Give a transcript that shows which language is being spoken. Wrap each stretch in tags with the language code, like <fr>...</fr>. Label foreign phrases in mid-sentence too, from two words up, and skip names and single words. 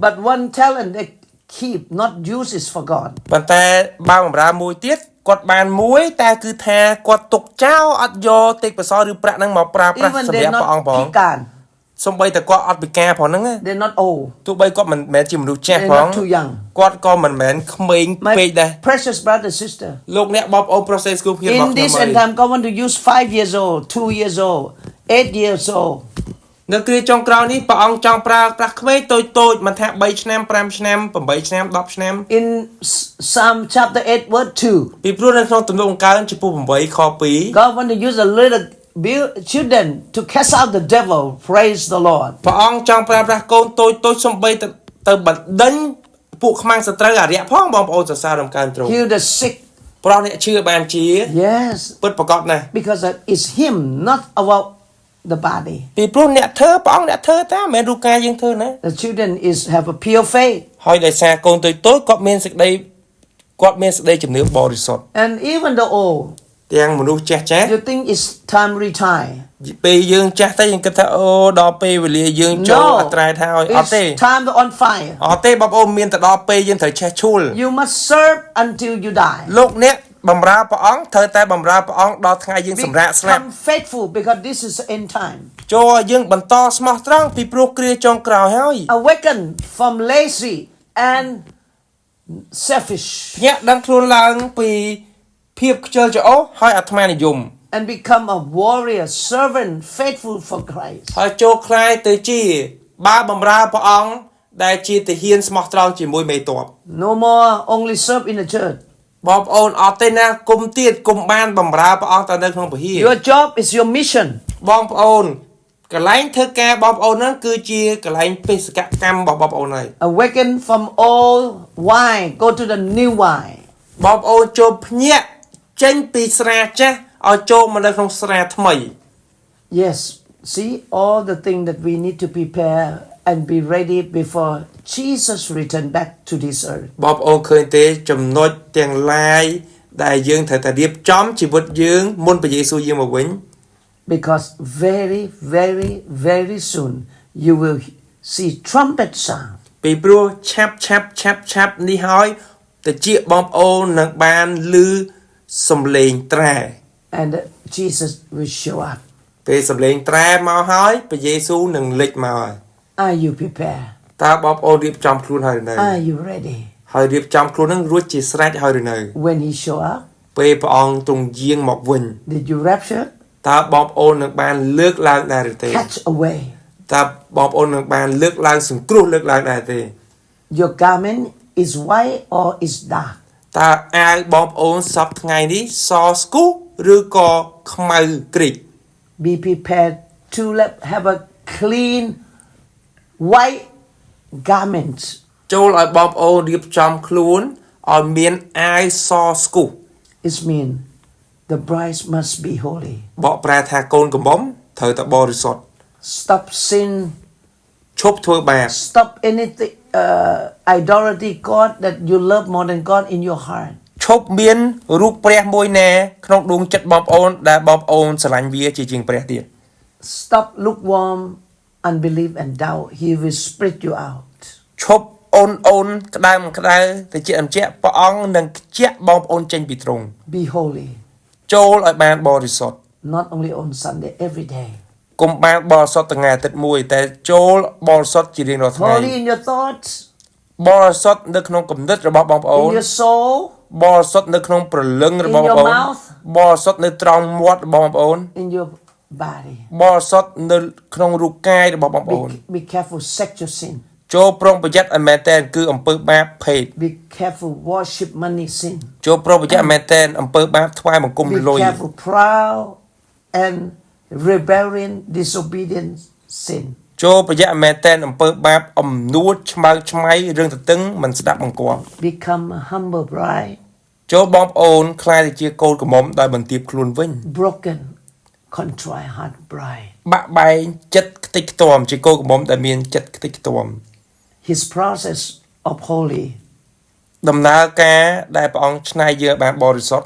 <en>But one talent they keep, not uses for God.</en> <km>ប៉ុន្តែបាវបម្រើមួយទៀតគាត់បានមួយតែគឺថាគាត់ទុកចោលអត់យកទេពកោសលឬប្រាក់ហ្នឹងមកប្រើប្រាស់</km> <en>Even</en> <km>សម្</km> <en>they're</en> <km>រាប់ព្រះអង្គ</km> <en>not</en> <km>ផង pikan, សូម្បីតែគាត់អត់ពិការផងហ្នឹង</km> <en>they're not old,</en> <km>ទោះបីគាត់មិនមែនជាមនុស្សចាស់</km> <en>they're</en> <km>ផង</km> <en>not too young.</en> <km>គាត់ក៏មិនមែនក្មេងពេកដែរ</km> <en>My precious brother, sister,</en> <km>លោកអ្នកបងប្អូនប្រុសស្រីស្គូគ្នារបស់</km> <en>in</en> <km>ខ្ញុំ</km> <en>this</en> <km>ហើ</km> <en>end</en> <km>យ</km> <en>time, God want to use 5 years old, 2 years old, 8 years old.</en> <km>នៅគ្រាចុងក្រោយនេះព្រះអង្គចង់ប្រើប្រាស់ក្មេងតូចៗមិនថា3ឆ្នាំ5ឆ្នាំ8ឆ្នាំ10ឆ្នាំ</km> <en>In Psalm chapter 8, verse 2,</en> <km>ពីព្រោះនៅក្នុងទំនុកអង្កើងចំពោះ8ខ2</km> <en>God want to use a little children to cast out the devil. Praise the Lord.</en> <km>ព្រះអង្គចង់ប្រើប្រាស់កូនតូចៗសំបីទៅបណ្ដេញពួកខ្មាំងសត្រូវអារក្សផងបងប្អូនសរសើររំកើងទ្រង់</km> <en>Heal the sick.</en> <km>ព្រោះអ្នកជឿបានជា</km> <en>Yes,</en> <km>ពិតប្រាកដណាស់</km> <en>because it's Him, not about the body.</en> <km>ពីព្រោះអ្នកធ្វើព្រះអង្គអ្នកធ្វើតែមិនមែនរូបកាយយើងធ្វើណា</km> <en>The children have a pure faith.</en> <km>ហើយដោយសារកូនតូចៗគាត់មានសេចក្តីជំនឿបរិសុទ្ធ</km> <en>And even the old,</en> <km>ទាំងមនុស្សចាស់</km> <en>you think it's time retire.</en> <km>ពេលយើងចាស់ទៅយើងគិតថាអូដល់ពេលវេលាយើងចូលអត្រែថាឲ្យអត់ទេ</km> <en>It's time to on fire.</en> <km>អត់ទេបងប្អូនមានទៅដល់ពេលយើងត្រូវឆេះឈួល</km> <en>You must serve until you die.</en> <km>លោកអ្នកបម្រើព្រះអង្គត្រូវតែបម្រើព្រះអង្គដល់ថ្ងៃយើងសម្រាកស្លាប់</km> <en>Become faithful because this is the end time.</en> <km>ចូលឲ្យយើងបន្តស្មោះត្រង់ពីព្រោះគ្រាចុងក្រោយហើយ</km> <en>Awaken from lazy and selfish.</en> <km>ភ្ញាក់ដឹងខ្លួនឡើងពីភាពខ្ជិលច្រអូសហើយអាត្មានិយម</km> <en>And become a warrior, servant, faithful for Christ.</en> <km>ហើយចូលខ្លាយទៅជាបាវបម្រើព្រះអង្គដែលជាទាហានស្មោះត្រង់ជាមួយមេទ័ព</km> <en>No more only serve in the church.</en> <km>បងប្អូនអត់ទេណាគុំទៀតគុំបានបម្រើព្រះអង្គទៅនៅក្នុងពហិ</km> <en>Your job is your mission.</en> <km>បងប្អូនកន្លែងធ្វើការបងប្អូនហ្នឹងគឺជាកន្លែងបេសកកម្មរបស់បងប្អូនហើយ</km> <en>Awaken from old wine, go to the new wine.</en> <km>បងប្អូនចូលភ្ញាក់ចេញពីស្រាចាស់ឲ្យចូលមកនៅក្នុងស្រាថ្មី</km> <en>Yes, see all the things that we need to prepare and be ready before Jesus return back to this earth.</en> <km>បងប្អូនឃើញទេចំណុចទាំងឡាយដែលយើងត្រូវតែរៀបចំជីវិតយើងមុនព្រះយេស៊ូវយាងមកវិញ</km> <en>Because very, very, very soon you will see trumpet sound.</en> <km>ពីព្រោះឆាប់នេះហើយតិចបងប្អូននឹងបានឮសំឡេងត្រែ</km> <en>And Jesus will show up.</en> <km>ពេលសំឡេងត្រែមកហើយព្រះយេស៊ូវនឹងលេចមកហើយ</km> <en>Are you prepared?</en> <km>តើបងប្អូនរៀបចំខ្លួនហើយឬនៅ</km> <en>Are you ready?</en> <km>ហើយរៀបចំខ្លួននឹងរួចជាស្រេចហើយឬនៅ</km> <en>When he show up,</en> <km>ពេលព្រះអង្គទ្រង់យាងមកវិញ</km> <en>did you rapture?</en> <km>តើបងប្អូននឹងបានលើកឡើងដែរឬទេ</km> <en>Catch away.</en> <km>តើបងប្អូននឹងបានលើកឡើងសង្គ្រោះលើកឡើងដែរទេ</km> <en>Your garment is white or is dark?</en> <km>តើអាវបងប្អូនសពថ្ងៃនេះសស្គូឬក៏ខ្មៅក្រិច</km> <en>Be prepared to have a clean white garment.</en> <km>ចូលឲ្យបងប្អូនរៀបចំខ្លួនឲ្យមានអាវសស្គុះ</km> <en>It means the bride must be holy.</en> <km>បកប្រែថាកូនកំមុំត្រូវតែបរិសុទ្ធ</km> <en>Stop sin.</en> <km>ឈប់ធ្វើបាប</km> <en>Stop anything idolatry God that you love more than God in your heart.</en> <km>ឈប់មានរូបព្រះមួយណាក្នុងដួងចិត្តបងប្អូនដែលបងប្អូនស្រឡាញ់វាជាជាងព្រះទៀត</km> <en>Stop lukewarm unbelief and doubt. He will split you out.</en> <km>ឈប់អូនក្តៅទៅជាអញ្ជាក់ព្រះអង្គនឹងខ្ជាក់បងប្អូនចេញពីទ្រង់</km> <en>Be holy.</en> <km>ចូលឲ្យបានបរិសុទ្ធ</km> <en>Not only on Sunday, every day.</en> <km>កុំបានបរិសុទ្ធថ្ងៃអាទិត្យមួយតែចូលបរិសុទ្ធជារៀងរាល់ថ្ងៃ</km> <en>Holy in your thoughts,</en> <km>បរិសុទ្ធនៅក្នុងគំនិតរបស់បងប្អូន</km> <en>in your soul,</en> <km>បរិសុទ្ធនៅក្នុងព្រលឹងរបស់បងប្អូន</km> <en>mouth,</en> <km>បរិសុទ្ធនៅត្រង់មាត់របស់បងប្អូន</km> <en>in your body.</en> <km>បរិសុទ្ធនៅក្នុងរូបកាយរបស់បងប្អូន</km> <en>Be careful, sexual sin.</en> <km>ចូលប្រុងប្រយ័ត្នឲ្យមែនតើគឺអំពើបាបភេទ</km> <en>Be careful, worship money sin.</en> <km>ចូលប្រុងប្រយ័ត្នឲ្យមែនតើអំពើបាបថ្វាយបង្គំ</km> <en>Be</en> <km>លុយ</km> <en>careful, proud and rebellion, disobedience sin.</en> <km>ចូលប្រយ័ត្នឲ្យមែនតើអំពើបាបអំនួតឆ្មៃរឿងទទឹងមិនស្ដាប់បង្គាប់</km> <en>Become a humble bride,</en> <km>ចូលបងប្អូនខ្លាយទៅជាកូនក្រមុំដោយបន្ទាបខ្លួនវិញ</km> <en>broken, contrite heart bride.</en> <km>បាក់បែងចិត្តខ្ទេចខ្ទាំជាកូនក្រមុំដែលមានចិត្តខ្ទេចខ្ទាំ</km> <en>His process of holy,</en> <km>ដំណើរការដែលព្រះអង្គឆ្នៃយើងបានបរិសុទ្ធ</km>